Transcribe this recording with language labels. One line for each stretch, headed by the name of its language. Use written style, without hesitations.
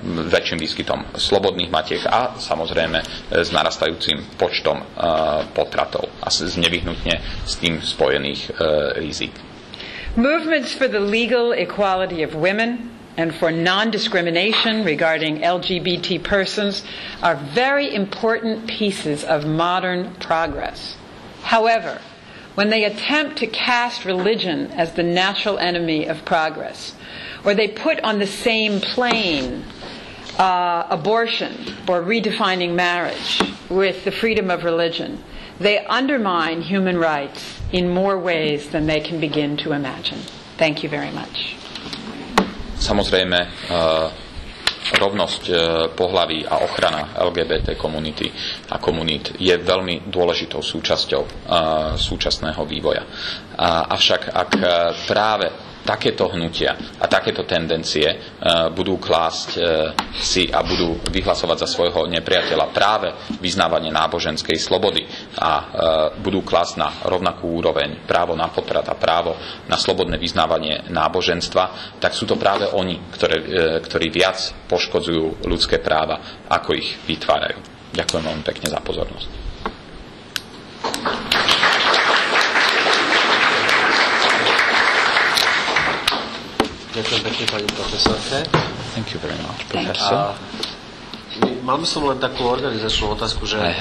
Slovak: väčším výskytom slobodných matiek a samozrejme s narastajúcim počtom potratov a s nevyhnutne s tým spojených rizik.
English: Movements for the legal equality of women and for non-discrimination regarding LGBT persons are very important pieces of modern progress. However, when they attempt to cast religion as the natural enemy of progress, or they put on the same plane abortion or redefining marriage with the freedom of religion, they undermine human rights in more ways than they can begin to imagine. Thank you very much.
Slovak: Samozrejme, rovnosť pohlaví a ochrana LGBT komunity a komunít je veľmi dôležitou súčasťou súčasného vývoja. Avšak ak práve takéto hnutia a takéto tendencie budú klásť si a budú vyhlasovať za svojho nepriateľa práve vyznávanie náboženskej slobody a budú klásť na rovnakú úroveň právo na potrat a právo na slobodné vyznávanie náboženstva, tak sú to práve oni, ktorí viac poškodzujú ľudské práva, ako ich vytvárajú. Ďakujem veľmi pekne za pozornosť. Ďakujem pekne pani profesorke.
English: Thank you very much, professor.
Slovak: Mal by som len takú organizačnú otázku, že